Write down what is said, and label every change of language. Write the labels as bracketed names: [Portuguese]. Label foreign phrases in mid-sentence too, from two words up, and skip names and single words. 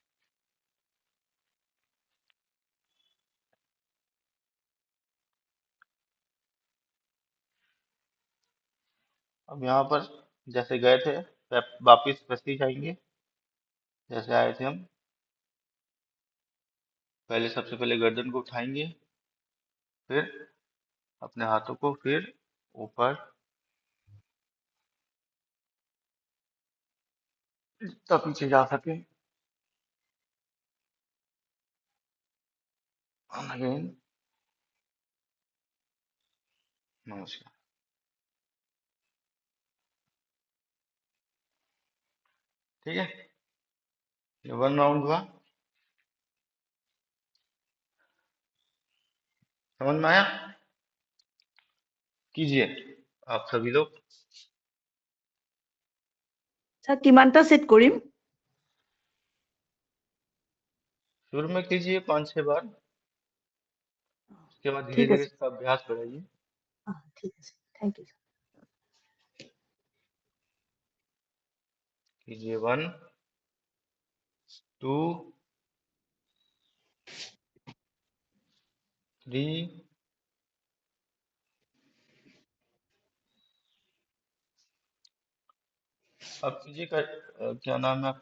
[Hindi] अब यहाँ पर जैसे गए थे वापिस वैसे ही जाएंगे जैसे आए थे हम। पहले सबसे पहले गर्दन को उठाएंगे, फिर अपने हाथों को फिर ऊपर, जितना पीछे जा सके। [English] and again नमस्कार। [Hindi] ठीक है, ये 1 राउंड हुआ। समझ में आया? कीजिए आप सभी लोग। [Assamese] স্যার কিমানটা সেট করিম? [Hindi] शुरू में कीजिए 5-6 बार, उसके बाद धीरे [Assamese] ঠিক [Hindi] धीरे [Assamese] আছে। [Hindi] इसका अभ्यास बढ़ाइए। [Assamese] ঠিক আছে, [English] thank you. [Hindi] कीजिए 1 2 3 अब कीजिए क्या नाम है आपका?